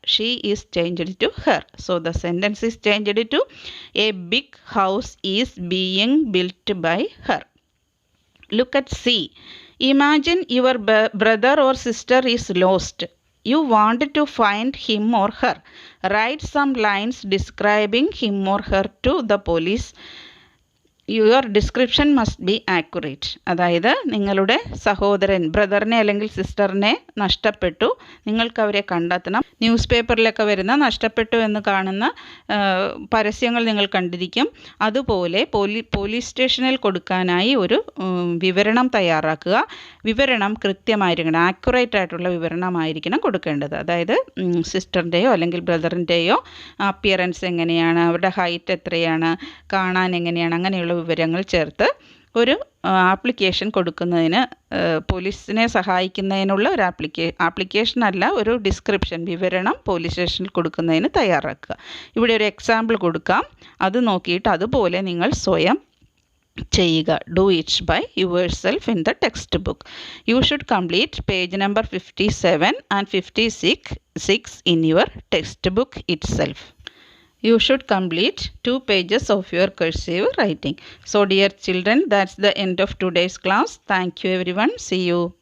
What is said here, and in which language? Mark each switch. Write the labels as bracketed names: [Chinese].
[English] She is changed to her. So the sentence is changed to a big house is being built by her. Look at C. Imagine your brother or sister is lost. You want to find him or her. Write some lines describing him or her to the police. Your description must be accurate. [Malayalam] അതായത് നിങ്ങളുടെ സഹോദരൻ, ബ്രദറിനെ അല്ലെങ്കിൽ സിസ്റ്ററിനെ നഷ്ടപ്പെട്ടു, നിങ്ങൾക്ക് അവരെ കണ്ടെത്തണം. News പേപ്പറിലൊക്കെ വരുന്ന നഷ്ടപ്പെട്ടു എന്ന് കാണുന്ന പരസ്യങ്ങൾ നിങ്ങൾ കണ്ടിരിക്കും. അതുപോലെ പോലീസ് സ്റ്റേഷനിൽ കൊടുക്കാനായി ഒരു വിവരണം തയ്യാറാക്കുക. വിവരണം കൃത്യമായിരിക്കണം, ആക്യുറേറ്റ് ആയിട്ടുള്ള വിവരണമായിരിക്കണം കൊടുക്കേണ്ടത്. അതായത് സിസ്റ്ററിൻ്റെയോ അല്ലെങ്കിൽ ബ്രദറിൻ്റെയോ അപ്പിയറൻസ് എങ്ങനെയാണ്, അവരുടെ ഹൈറ്റ് എത്രയാണ്, കാണാൻ എങ്ങനെയാണ്, അങ്ങനെയുള്ള വിവരങ്ങൾ ചേർത്ത് ഒരു ആപ്ലിക്കേഷൻ കൊടുക്കുന്നതിന്, പോലീസിനെ സഹായിക്കുന്നതിനുള്ള ഒരു ആപ്ലിക്കേഷൻ അല്ല, ഒരു ഡിസ്ക്രിപ്ഷൻ, വിവരണം പോലീസ് സ്റ്റേഷനിൽ കൊടുക്കുന്നതിന് തയ്യാറാക്കുക. ഇവിടെ ഒരു എക്സാമ്പിൾ കൊടുക്കാം, അത് നോക്കിയിട്ട് അതുപോലെ നിങ്ങൾ സ്വയം ചെയ്യുക. [English] Do it by yourself in the textbook. You should complete page number 57 and 56 in your textbook itself. You should complete 2 pages of your cursive writing. So dear children, that's the end of today's class. Thank you everyone. See you.